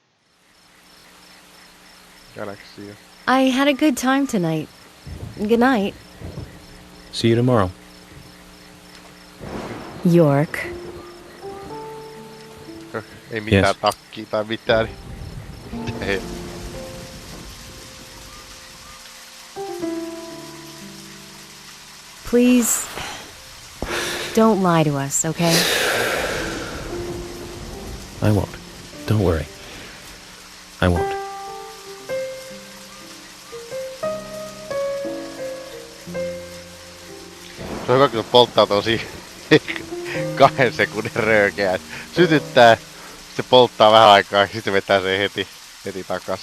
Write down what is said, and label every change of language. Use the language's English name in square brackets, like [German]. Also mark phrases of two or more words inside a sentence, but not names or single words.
[English] Galaxia. I had a good time tonight. Good night. See you tomorrow. York. [Finnish] Ei mitään [English] Yes. [Finnish] takkia tai mitään. Ei. [English] Please, don't lie to us, okay? I won't. Don't worry. I won't. [Finnish] Se Se on hyvä, kun se polttaa tosi 2 sekunnin röökeä. Sytyttää, se polttaa vähän aikaa ja sitten vetää sen heti takaisin.